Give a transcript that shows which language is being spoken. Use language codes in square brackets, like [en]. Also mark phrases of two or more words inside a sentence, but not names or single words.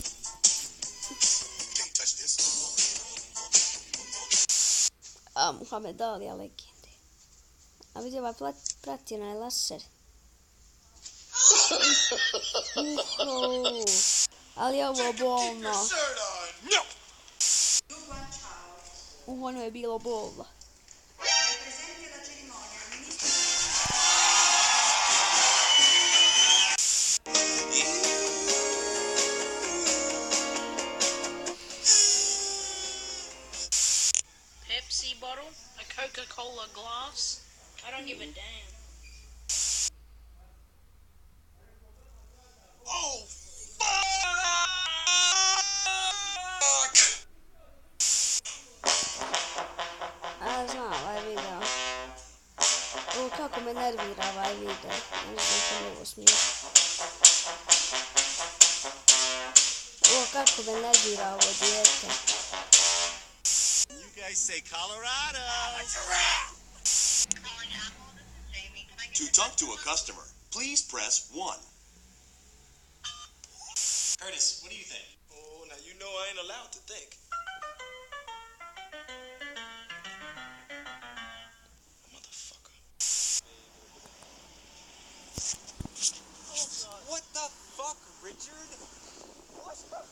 [hr] A Muhammed Alija legende. A vidio ovaj prati onaj laser. Ali je ovo bolno. Ono je bilo bolno. [en] Pepsi bottle? A Coca-Cola glass? I don't give a damn. Oh, fuck! [hr] A znam ovaj video. O, kako me nervira ovaj video. Ne znam što mi ovo smije. O, kako me nervira ovo dijete. [en] You guys say Colorado. To talk to a customer, please press 1. Curtis, what do you think? Oh, now you know I ain't allowed to think. Motherfucker. What the fuck, Richard? What the fuck?